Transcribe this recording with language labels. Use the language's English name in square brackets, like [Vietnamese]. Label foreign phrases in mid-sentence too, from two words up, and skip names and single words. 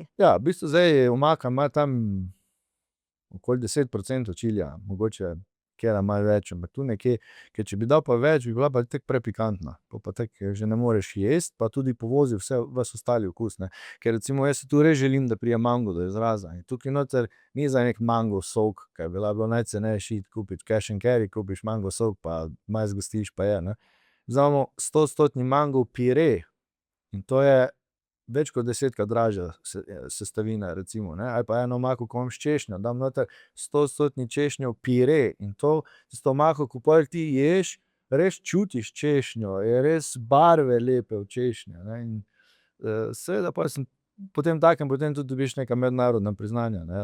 [Slovenian] Ja, v bistvu zdaj omaka ima tam okoli 10% čilija, mogoče katera malo več, ampak tu nekje, ker če bi dal pa več, bi bila pa tako prepikantna. Pol pa tako že ne moreš jesti, pa tudi povozi ves ostali okus, ne. Ker recimo jaz si tu res želim, da pride mango do izraza. In tukaj noter ni zdaj neki mango sok, ke bi bilo najcenejše iti kupiti [English] cash and carry, [Slovenian] kupiš mango sok pa malo zgostiš pa je, ne. Zdaj imamo 100-odstotni mango pire in to je več kot 10-krat dražja sestavina recimo, ne. Ali pa eno omako, ko imam s češnjo, dam noter 100-odstotni češnjev pire in to, tisto omako, ko pol ti ješ, res čutiš češnjo, je res barve lepe v češnji, ne, in seveda pol sem potemtakem potem tudi dobiš neka mednarodna priznanja, ne.